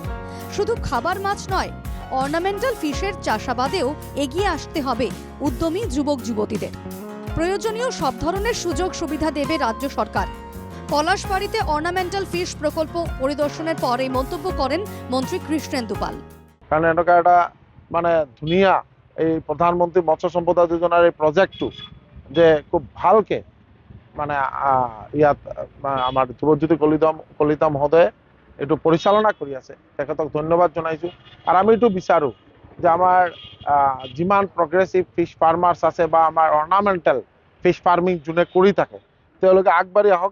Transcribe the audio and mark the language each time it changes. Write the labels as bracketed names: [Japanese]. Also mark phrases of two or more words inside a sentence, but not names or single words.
[Bangla] শুধু খাবার মাছ নয়, [English] ornamental fish [Bangla] চাষাবাদেও এগিয়ে আসতে হবে উদ্যমী যুবক যুবতীদের। প্রয়োজনীয় সব ধরনের সুযোগ সুবিধা দেবে রাজ্য সরকার। পলাশবাড়িতে [English] ornamental fish [Bangla] প্রকল্প পরিদর্শনের পর এই মন্তব্য করেন মন্ত্রী কৃষ্ণেন্দু পাল। [Assamese] কারণ এনেকুৱা এটা মানে ধুনীয়া এই প্ৰধানমন্ত্ৰী মৎস্য সম্পদা যোজনাৰ এই প্ৰজেক্টটো যে খুব ভালকে মানে ইয়াত আমাৰ ধ্ৰুৱজ্যোতি কলিতা মহোদয়ে এইটো পৰিচালনা কৰি আছে, তেখেতক ধন্যবাদ জনাইছোঁ। আৰু আমি এইটো বিচাৰোঁ যে আমাৰ যিমান [English] progressive fish farmers [Assamese] আছে বা আমাৰ [English] ornamental fish farming [Assamese] যোনে কৰি থাকে তেওঁলোকে আগবাঢ়ি আহক।